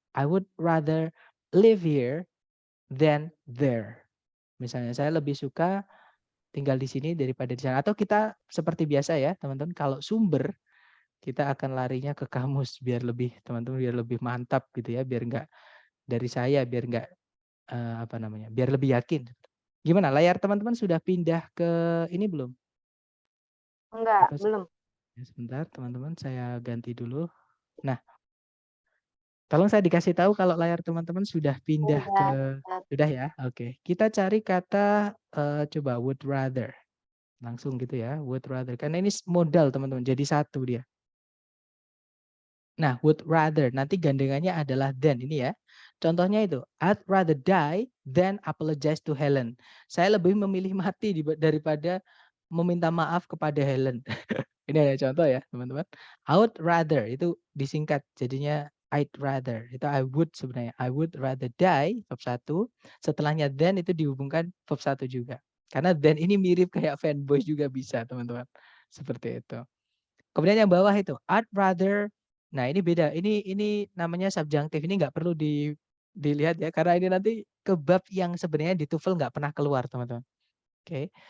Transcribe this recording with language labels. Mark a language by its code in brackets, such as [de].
[en] I would rather live here than there. [id] Misalnya saya lebih suka tinggal di sini daripada di sana. Atau kita seperti biasa ya, teman-teman, kalau sumber kita akan larinya ke kamus biar lebih teman-teman biar lebih mantap gitu ya, biar enggak dari saya, biar enggak biar lebih yakin. Gimana? Layar teman-teman sudah pindah ke ini belum? Enggak, Apa belum. ya, sebentar, teman-teman, saya ganti dulu. Nah, tolong saya dikasih tahu kalau layar teman-teman sudah pindah ke sudah ya. Oke. Kita cari kata coba would rather. Langsung gitu ya, would rather. Karena ini modal, teman-teman. Jadi satu dia. Nah, would rather nanti gandengannya adalah than ini ya. Contohnya itu, [en] I'd rather die than apologize to Helen. [id] Saya lebih memilih mati daripada meminta maaf kepada Helen. Ini ada contoh ya, teman-teman. I would rather itu disingkat jadinya I'd rather. Itu I would sebenarnya. I would rather die verb 1. Setelahnya then itu dihubungkan verb 1 juga. Karena then ini mirip kayak fanboy juga bisa, teman-teman. Seperti itu. Kemudian yang bawah itu I'd rather. Nah, ini beda. Ini namanya subjunctive. Ini nggak perlu dilihat ya karena ini nanti ke bab yang sebenarnya di TOEFL nggak pernah keluar, teman-teman. Oke.